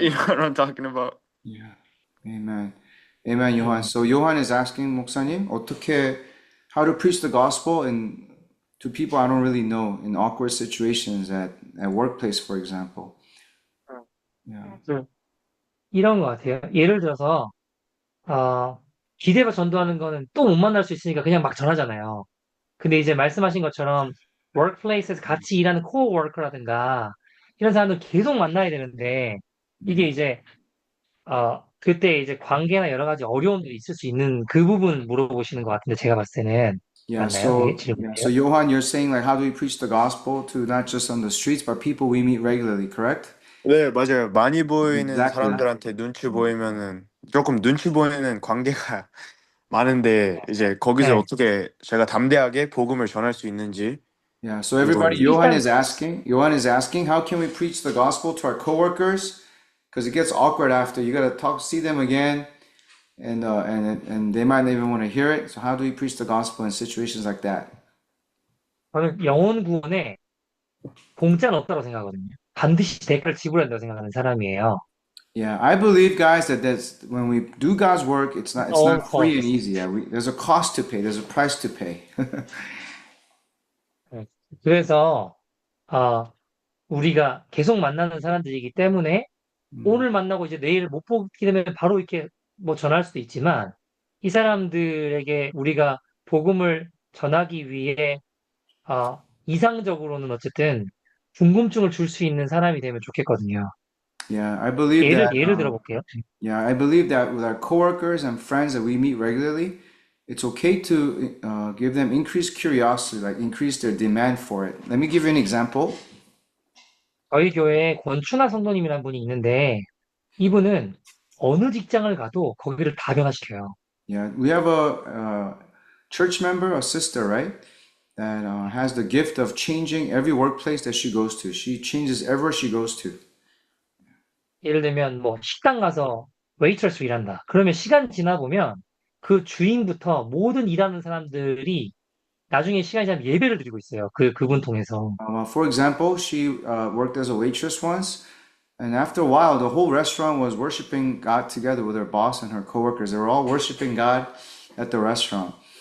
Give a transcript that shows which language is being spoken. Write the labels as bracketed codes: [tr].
[en] You know what I'm talking about? Yeah. Amen. Amen, Johan. So Johan is asking 목사님 how to preach the gospel to people I don't really know in awkward situations at workplace, for example. Yeah. [ko] 이런 것 같아요. 예를 들어서, 기대어 전도하는 거는 또 못 만날 수 있으니까 그냥 막 전하잖아요. 근데 이제 말씀하신 것처럼, workplace에서 같이 일하는 코워커라든가, 이런 사람들 계속 만나야 되는데, 이게 이제, 그때 이제 관계나 여러 가지 어려움들이 있을 수 있는 그 부분 물어보시는 것 같은데, 제가 봤을 때는. [en] Yeah, [ko] 맞나요? 이게 [en] so [ko] 질문이에요? [en] Johan, you're saying like how do we preach the gospel to not just on the streets, but people we meet regularly, correct? [ko] 네, 맞아요. 많이 보이는 [en] Exactly. [ko] 사람들한테 눈치 보이면은 조금 눈치 보이는 관계가 많은데 이제 거기서 네. 어떻게 제가 담대하게 복음을 전할 수 있는지 [en] Yeah, so everybody, Johan is asking, how can we preach the gospel to our coworkers? Because it gets awkward after you gotta see them again, and they might not even want to hear it. So how do we preach the gospel in situations like that? [ko] 저는 영혼 구원에 공짜는 없다고 생각하거든요. 반드시 대가를 지불해야 된다고 생각하는 사람이에요. [en] Yeah, I believe, guys, that's when we do God's work, it's all not free and cost. easy. Yeah, there's a cost to pay, there's a price to pay. [ko] 네. 그래서 우리가 계속 만나는 사람들이기 때문에 오늘 만나고 이제 내일 못 보게 되면 바로 이렇게 뭐 전할 수도 있지만 이 사람들에게 우리가 복음을 전하기 위해 이상적으로는 어쨌든 궁금증을 줄 수 있는 사람이 되면 좋겠거든요. [en] Yeah, I believe that. [ko] 예를 들어볼게요. [en] Yeah, I believe that with our coworkers and friends that we meet regularly, it's okay to give them increased curiosity, like increase their demand for it. Let me give you an example. [ko] 저희 교회에 권춘하 성도님이라는 분이 있는데 이분은 어느 직장을 가도 거기를 다 변화시켜요. [en] Yeah, we have a church member, a sister, right, that has the gift of changing every workplace that she goes to. She changes everywhere she goes to. [ko] 예를 들면 뭐 식당 가서 웨이트레스로 일한다. 그러면 시간 지나 보면 그 주인부터 모든 일하는 사람들이 나중에 시간이 지나면 예배를 드리고 있어요. 그분 통해서. [en] For example, she worked as a waitress once, and after a while, the whole restaurant was worshiping God together with her boss and her coworkers. They were all worshiping God at the restaurant.